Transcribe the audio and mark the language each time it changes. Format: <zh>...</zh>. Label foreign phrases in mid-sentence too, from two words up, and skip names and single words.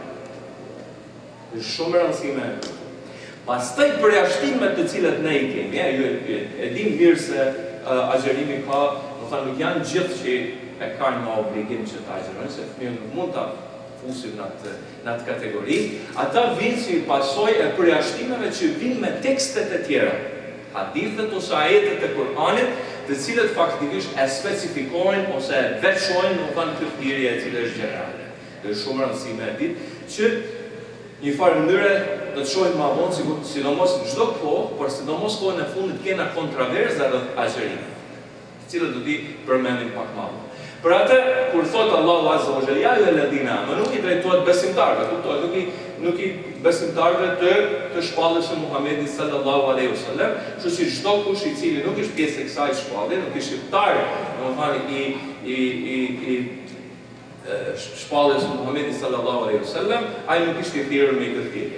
<sq>Është shumë rëndësishme. Pastaj përjashtimet të cilat ne i kemi, ju e dim mirë se agjërimi ka, do thënë nuk janë gjithë që e kanë më obligim që të agjërojnë, se fëmijët nuk mund ta fusim në atë kategori, ata vinë si pasojë e përjashtimeve që vinë me tekstet e tjera, hadithet ose ajetet e Kur'anit, të cilët faktikisht e specifikojnë ose e veçojnë në kanë këtë thirrje e cila është gjenerale. Është shumë rëndësishme e ditë që një farë mënyre do të shohim më vonë, sidomos në çdo kohë, por sidomos kohën e fundit kena kontroverza rreth agjërimit, të cilët do t'i përmendim pak më vonë. Për atë, kur thotë Allahu</sq> <ar>عز وجل يا أيها الذين آمنوا,</ar> <sq>nuk i drejtohet besimtarëve, kuptohet, nuk i besimtarëve të shpalljes së Muhamedit</sq> <ar>صلى الله عليه وسلم,</ar> <sq>kështu që çdo kush i cili nuk është pjesë e kësaj shpallje, nuk është shqiptar, domethënë i shpalljes së Muhamedit</sq> <ar>صلى الله عليه وسلم,</ar> <sq>ai nuk është i thirrur me këtë thirrje.</sq>